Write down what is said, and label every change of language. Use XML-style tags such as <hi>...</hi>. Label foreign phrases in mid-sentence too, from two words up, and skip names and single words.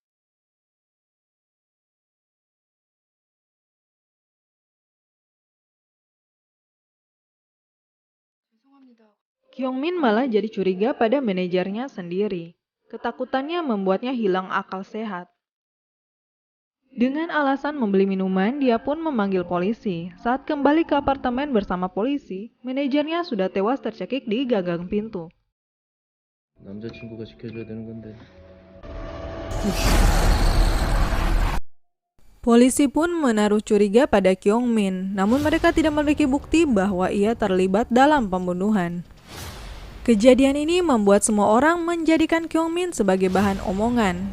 <id>Kyung-min malah jadi curiga pada manajernya sendiri. Ketakutannya membuatnya hilang akal sehat. Dengan alasan membeli minuman, dia pun memanggil polisi. Saat kembali ke apartemen bersama polisi, manajernya sudah tewas tercekik di gagang pintu.</id> <ko>남자친구가 지켜줘야 되는 건데.</ko> <id>Polisi pun menaruh curiga pada Kyung-min, namun mereka tidak memiliki bukti bahwa ia terlibat dalam pembunuhan. Kejadian ini membuat semua orang menjadikan Kyung-min sebagai bahan omongan.</id>